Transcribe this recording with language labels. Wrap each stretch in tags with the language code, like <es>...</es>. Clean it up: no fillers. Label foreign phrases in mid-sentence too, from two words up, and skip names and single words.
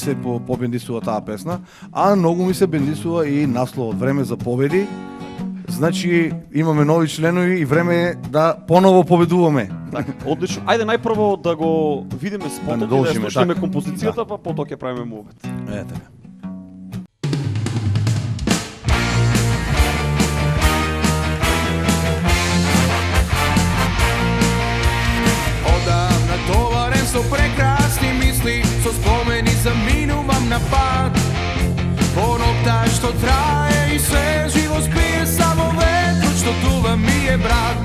<mk>ми се побендисува таа песна, а многу ми се бендисува и насловот Време за победи. Значи имаме нови членови и време е да поново победуваме. Така, одлично. Ајде најпрво да го видиме спотот и да ја продолжиме, слушнеме така. композицијата, па потоа ќе правиме мувет. Е, така. Odavna tovaren so prekrasni misli, so spomeni zaminuvam na pad.</mk> <sr>Ponokta što traje i sve živo spije, samo vetru što duva mi je brat.</sr>